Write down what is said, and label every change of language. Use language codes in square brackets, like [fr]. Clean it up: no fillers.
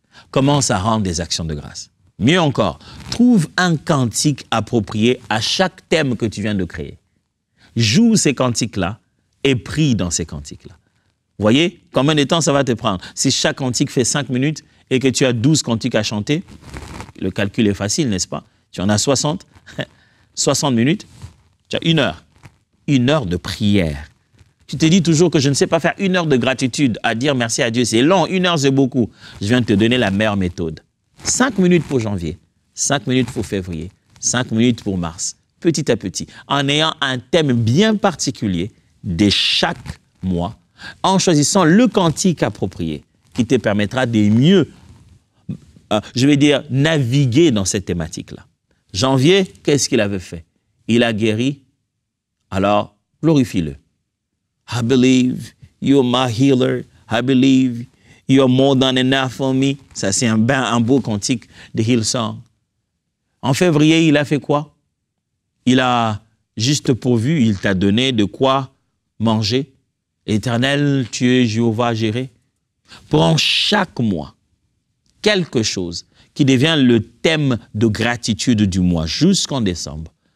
[fr] Commence à rendre des actions de grâce. Mieux encore, trouve un cantique approprié à chaque thème que tu viens de créer. Joue ces cantiques-là et prie dans ces cantiques-là. Vous voyez combien de temps ça va te prendre? Si chaque cantique fait 5 minutes et que tu as 12 cantiques à chanter, le calcul est facile, n'est-ce pas? Tu en as 60, 60 minutes, tu as 1 heure. 1 heure de prière. Tu te dis toujours que je ne sais pas faire 1 heure de gratitude à dire merci à Dieu. C'est long, 1 heure c'est beaucoup. Je viens de te donner la meilleure méthode. 5 minutes pour janvier, 5 minutes pour février, 5 minutes pour mars. Petit à petit, en ayant un thème bien particulier de chaque mois, en choisissant le cantique approprié qui te permettra de mieux, naviguer dans cette thématique-là. Janvier, qu'est-ce qu'il avait fait? Il a guéri, alors glorifie-le. [en] I believe you're my healer. I believe you're more than enough for me. [fr] Ça, c'est un beau cantique de Hillsong. En février, il a fait quoi? Il a juste pourvu, il t'a donné de quoi manger. Éternel, tu es Jéhovah Jireh. Prends chaque mois quelque chose qui devient le thème de gratitude du mois jusqu'en décembre.